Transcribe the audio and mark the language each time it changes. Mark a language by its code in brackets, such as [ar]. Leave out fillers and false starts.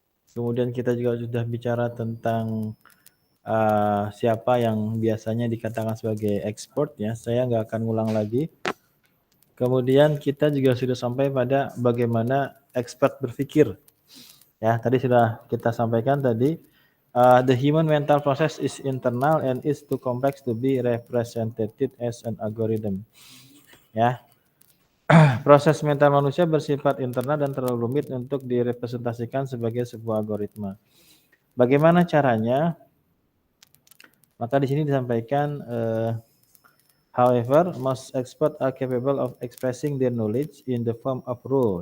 [id] Kemudian kita juga sudah bicara tentang siapa yang biasanya dikatakan sebagai expert ya. Saya nggak akan ulang lagi. Kemudian kita juga sudah sampai pada bagaimana expert berpikir. Ya, tadi sudah kita sampaikan tadi. [en] The human mental process is internal and is too complex to be represented as an algorithm. [id] Ya, proses mental manusia bersifat internal dan terlalu rumit untuk direpresentasikan sebagai sebuah algoritma. Bagaimana caranya? Maka di sini disampaikan, [en] however, most experts are capable of expressing their knowledge in the form of rule.